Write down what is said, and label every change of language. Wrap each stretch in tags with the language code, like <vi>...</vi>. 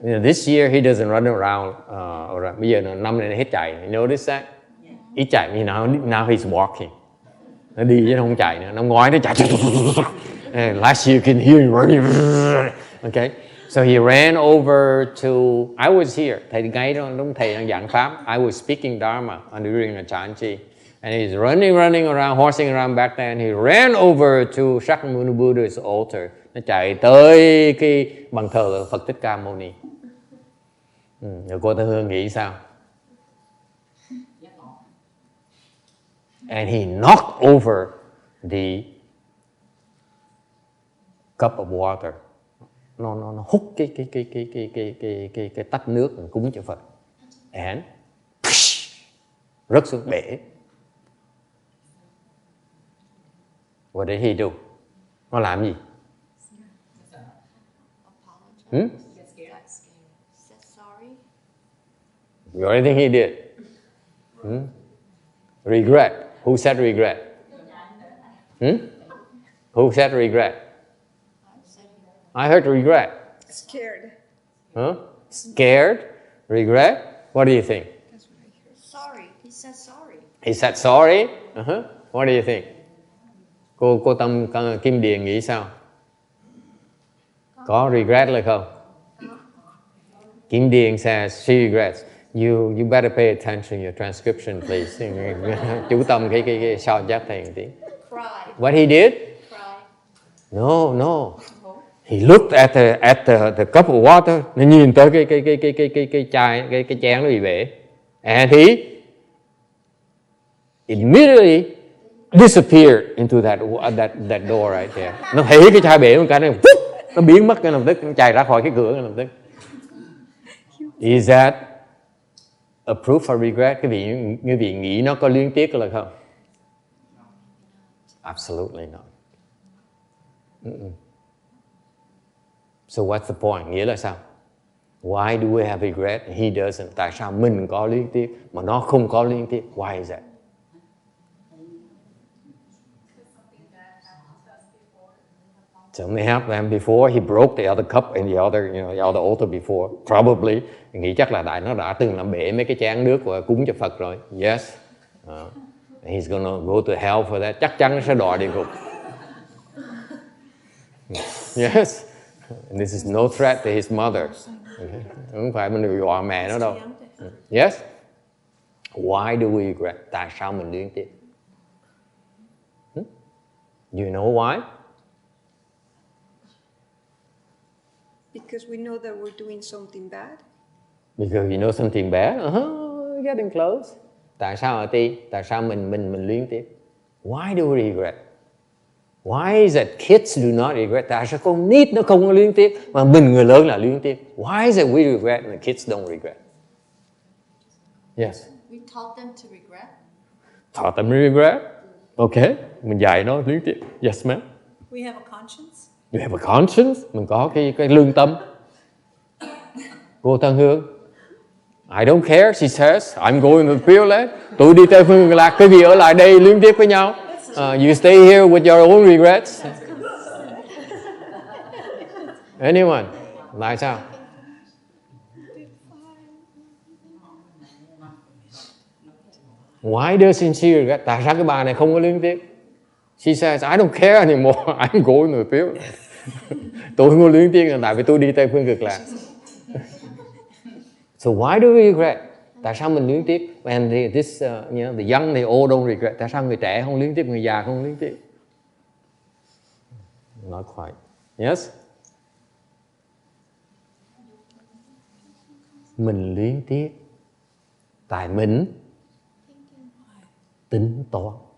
<en>This year he doesn't run around.</en> <vi>Bây giờ năm nay nó hết chạy.</vi> <en>You notice that?</en> <vi>Ít chạy,</vi> <en>now he's walking.</en> <vi>Nó đi chứ nó không chạy nữa. Năm ngoái nó chạy.</vi> <en>Last year you can hear him running. Okay, so he ran over to. I was here.</en> <vi>Thầy ngay đó, đúng thầy đang giảng pháp.</vi> <en>I was speaking dharma during a Chan Chi. And he's running around, horsing around back there, and he ran over to Shakyamuni Buddha's altar.</en> <vi>Nó chạy tới cái bàn thờ Phật Thích Ca Mâu Ni. Rồi cô Tư Hương nghĩ sao?</vi> <en>And he knocked over the cup of water.</en> <vi>Nó hút cái tách nước cúng cho Phật. And rớt xuống bể.</vi> <en>What did he do?</en> <vi>Nó làm gì?</vi> <en>Said sorry. What do you think he did? Regret. Who said regret? Who said regret? I heard regret. Scared. Huh? Scared? Regret? What do you think? Sorry. He said sorry. He said sorry? What do you think?</en> <vi>Cô Tâm Kim Điền nghĩ sao? Có regret là không?</vi> <en>Kim Điền says she regrets. You better pay attention to your transcription, please.</en> <vi>Chú Tâm cái sao chép thầy một tí.</vi> <en>What he did? No. He looked at the cup of water.</en> <vi>Nó nhìn tới cái chai, cái chén nó bị bể.</vi> <en>And he immediately disappear into that door right there.</en> <vi>Nó thấy cái chai bể một cái nó biến mất ngay lập tức, nó chạy ra khỏi cái cửa ngay lập tức.</vi> <en>Is that a proof of regret?</en> <vi>Cái vị nghĩ nó có luyến tiếc là không?</vi> <en>Absolutely not. So what's the point?</en> <vi>Nghĩa là sao?</vi> <en>Why do we have regret? He doesn't.</en> <vi>Tại sao mình có luyến tiếc mà nó không có luyến tiếc?</vi> <en>Why is that? Something happened to him before. He broke the other cup in the other altar before. Probably.</en> <vi>Nghĩ chắc là tại nó đã từng làm bể mấy cái chén nước và cúng cho Phật rồi.</vi> <en>Yes. He's gonna go to hell for that.</en> <vi>Chắc chắn nó sẽ đọa địa ngục.</vi> <en>Yes. And this is no threat to his mother. Okay.</en> <vi>Không phải mình dọa mẹ nó đâu.</vi> <en>Yes. Why do we regret?</en> <vi>Tại sao mình luyến tiếc?</vi> <en>You know why? Because we know that we're doing something bad. Because you know something bad. Getting close.</en> <vi>Tại sao hả Ti? Tại sao mình luyến tiếc?</vi> <en>Why do we regret? Why is it kids do not regret?</en> <vi>Tại sao con nít nó không có luyến tiếc mà mình người lớn là luyến tiếc?</vi> <en>Why is it we regret and the kids don't regret? Yes. We taught them to regret. Taught them to regret. Okay.</en> <vi>Mình dạy nó luyến tiếc.</vi> <en>Yes, ma'am. We have a conscience. You have a conscience.</en> <vi>Mình có cái lương tâm.</vi> <en>Cô Thân Hương, I don't care, she says, I'm going to the Pure Land.</en> <vi>Tôi đi Tây Phương Cực Lạc, quý vị ở lại đây luyến tiếc với nhau.</vi> <en>You stay here with your own regrets. Anyone?</en> <vi>Tại sao?</vi> <en>Why doesn't she regret?</en> <vi>Tại sao cái bà này không có luyến tiếc?</vi> <en>She says, I don't care anymore, I'm going to the Pure Land.</en> <vi>Tôi không có luyến tiếc là tại vì tôi đi Tây Phương Cực Lạc.</vi> <en>So why do we regret?</en> <vi>Tại sao mình luyến tiếc?</vi> <en>And the young, the old don't regret.</en> <vi>Tại sao người trẻ không luyến tiếc, người già không luyến tiếc?</vi> <en>Not quite. Yes?</en> <vi>Mình luyến tiếc tại mình tính toán.</vi>